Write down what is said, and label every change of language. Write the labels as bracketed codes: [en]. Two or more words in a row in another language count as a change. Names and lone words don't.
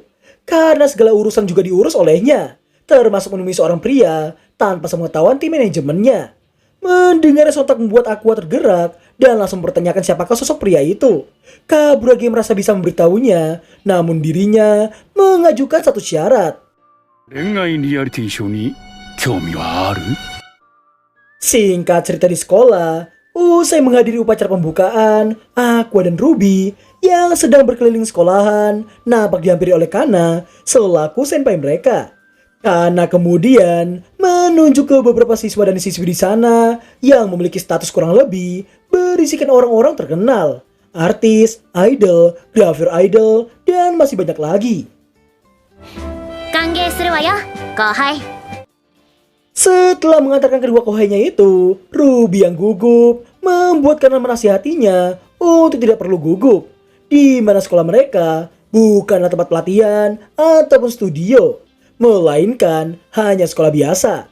[id] Karena segala urusan juga diurus olehnya, termasuk menemui seorang pria tanpa sepengetahuan tim manajemennya. Mendengarnya sontak membuat Aqua tergerak dan langsung mempertanyakan siapakah sosok pria itu. Kaburagi merasa bisa memberitahunya, namun dirinya mengajukan satu syarat. [ja] 恋愛リアリティショーに興味はある？ [id] Singkat cerita di sekolah, usai menghadiri upacara pembukaan, Aqua dan Ruby yang sedang berkeliling sekolahan nampak dihampiri oleh Kana selaku senpai mereka. Kana kemudian menunjuk ke beberapa siswa dan siswi di sana yang memiliki status kurang lebih berisikan orang-orang terkenal. artis, idol, [en] grafir idol, [id] dan masih banyak lagi. [ja] 歓迎するわよ後輩 [id] Setelah mengantarkan kedua kohainya itu, Ruby yang gugup membuat Kana menasihatinya untuk tidak perlu gugup, di mana sekolah mereka bukanlah tempat pelatihan ataupun studio, melainkan hanya sekolah biasa.